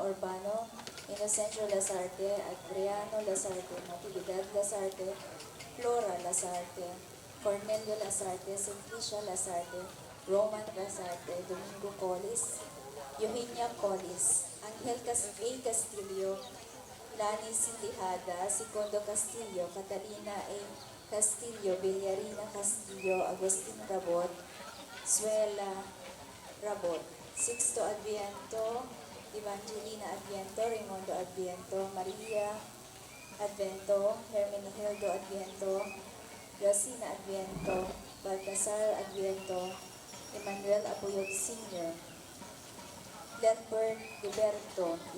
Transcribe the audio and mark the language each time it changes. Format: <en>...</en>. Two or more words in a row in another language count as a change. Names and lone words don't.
<tl>Urbano, Inocencio Lazarte, Adriano Lazarte, Natividad Lazarte, Flora Lasarte, Cornelio Lasarte, Simplicia Lasarte, Roman Lasarte, Domingo Colis, Eugenia Colis, Angel A. Castillo, Lani Sintihada, Segundo Castillo, Catalina A. Castillo, Villarina Castillo, Agustin Rabot, Suela Rabot, Sixto Adviento, Evangelina Adviento, Raimundo Adviento, Maria Adviento, Hermenegildo Adviento, Rosina Adviento, Baltasar Adviento, Emmanuel Apuyog Sr., Glenberg Liberto,</tl>